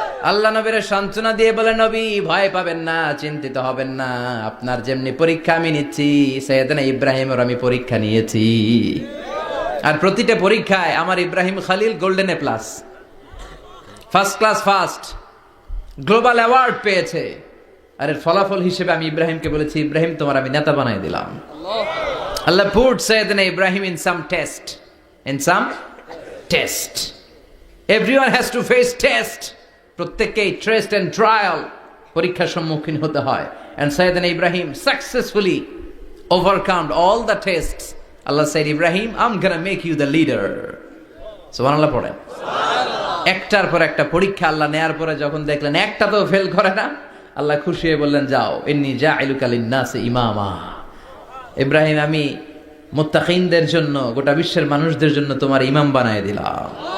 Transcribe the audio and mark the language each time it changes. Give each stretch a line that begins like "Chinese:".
Bangla: আল্লাহ নবীর সান্ত্বনা দিয়ে বলে, নবী ভয় পাবেন না, চিন্তিত হবেন না, আপনার যেমনি পরীক্ষা আমি নিচ্ছি, সাইয়েদনা ইব্রাহিমের আমি পরীক্ষা নিয়েছি। আর প্রতিটা পরীক্ষায় আমার Ibrahim Khalil golden A plus, first class first, global award পেয়েছে। আর এর ফলাফল হিসেবে আমি ইব্রাহিমকে বলেছি, ইব্রাহিম তোমার আমি নেতা বানাই দিলাম।
English: Allah put Sayyidina Ibrahim in some test. In some test. Everyone has to face test.
Bangla: প্রত্যেককেই
English: test and trial,
Bangla: পরীক্ষার সম্মুখীন হতে হয়।
English: And Sayyidina Ibrahim successfully overcome all the tests. Allah said, Ibrahim, I'm gonna make you the leader.
Bangla: সুবহানাল্লাহ পড়েন। একটার পর একটা পরীক্ষা আল্লাহ নেয়ার পরে যখন দেখলেন একটা তো ফেল করে না, আল্লাহ খুশি হয়ে বললেন, যাও,
Arabic: ইন্নী জাইলুকা লিন-নাসি ইমামা।
Bangla: ইব্রাহিম, আমি মুত্তাকিনদের জন্য, গোটা বিশ্বের মানুষদের জন্য তোমার ইমাম বানায় দিলাম।